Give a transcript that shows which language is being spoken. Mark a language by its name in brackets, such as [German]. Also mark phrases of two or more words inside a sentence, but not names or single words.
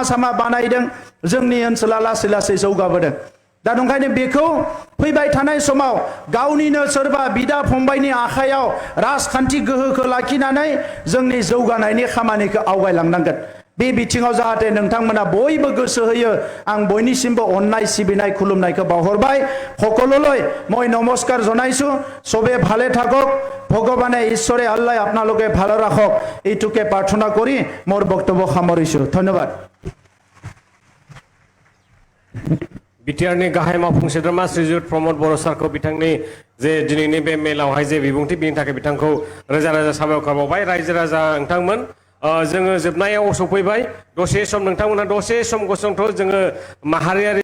[Bodo] सामा बानायदों जोंनि ओनसोला लासै लासै जौगाबोदों दा नंखायनो बेखौ फैबाय थानाय समाव गावनिनो सोरबा बिदा फंबायनि आखायाव राजखान्थि गोहोखौ लाखिनानै जोंनि जौगानायनि खामानिखौ आवगायलांनांगोन बे बिथिङाव जाहाथे नोंथांमोना बयबो गोसो होयो आं बयनिसिमबो अननाय सिबिनाय खुलुमनायखौ बावहरबाय [Assamese] সকললৈ মই নমস্কাৰ জনাইছো সবে ভালে থাকক ভগৱানে ঈশ্বৰে আল্লাহ আপোনালোকে ভালে ৰাখক এইটোকে প্ৰাৰ্থনা কৰি মোৰ বক্তব্য সামৰিছো ধন্যবাদ [Bodo] बिटिआरनि गाहाय मावफुं सोद्रोमा श्रीजुत प्रमद बर' सारखौ बिथांनि जे दिनैनि बे मेलावहाय जे बिबुंथि बिनि थाखाय बिथांखौ रोजा रोजा साबायखर बावबाय रायजो राजा नोंथांमोन जोङो जोबनायाव सफैबाय दसे सम नोंथांमोनहा दसे सम गसंथ' जोङो माहारियारि